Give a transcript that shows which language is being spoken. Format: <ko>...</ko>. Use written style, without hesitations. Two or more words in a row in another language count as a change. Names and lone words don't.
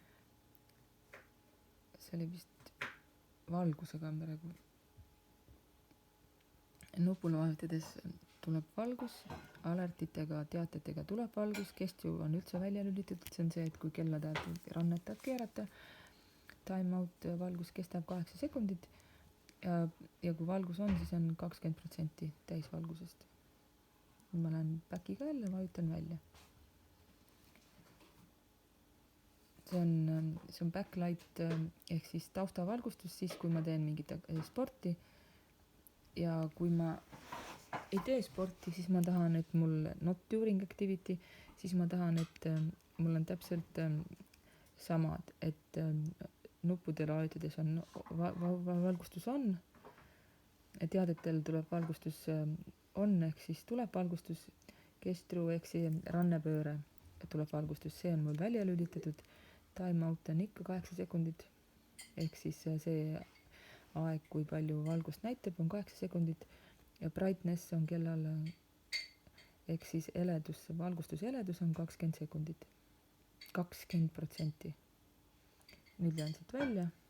<et>See oli vist valgusega praegu. Nupule vajutades tuleb valgus, alertitega, teatetega tuleb valgus, gesture on üldse välja lülitatud, see on see, et kui kella tahad rannetab keerata,</et> <en>time out</en> <et>valgus kestab 8 sekundit ja kui valgus on, siis on 20% täisvalgusest. Ma lähen päkiga jälle, vajutan välja. See on backlight ehk siis taustavalgustus siis, kui ma teen mingit sporti. Ja kui ma ei tee sporti, siis ma tahan, et mul</et> <en>not during activity,</en> <et>siis ma tahan, et mul on täpselt samad, et nuppudele vajutades on valgustus on, teadetel tuleb valgustus on, ehk siis tuleb valgustus, gesture ehk see rannepööre tuleb valgustus, see on mul välja lülitatud,</et> <en>time out</en> <et>on ikka 8 sekundit, ehk siis see aeg, kui palju valgust näitab, on 8 sekundit ja brightness on kellal ehk siis eledus, valgustuse eledus on 20 sekundit. 20%. Nüüd lähen siit välja.</et>